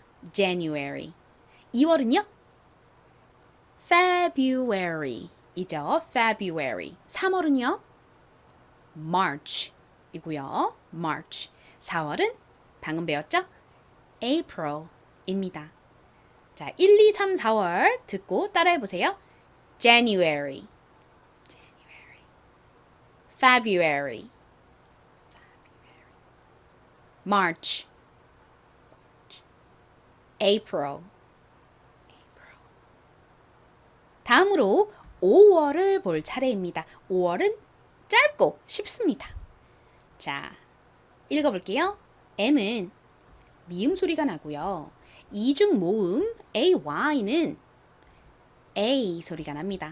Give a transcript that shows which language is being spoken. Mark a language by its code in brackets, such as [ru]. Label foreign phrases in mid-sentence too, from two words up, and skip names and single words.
[ko] January. 2월은요? February이죠. February. 3월은요? March이고요. March. 4월은 방금 배웠죠? April입니다. 자, 1, 2, 3, 4월 듣고 따라해 보세요. [en] January. February. March. April. [ko] 다음으로 5월을 볼 차례입니다. 5월은 짧고 쉽습니다. 자, 읽어볼게요. M은 미음 소리가 나고요. 이중 모음 AY는 A 소리가 납니다.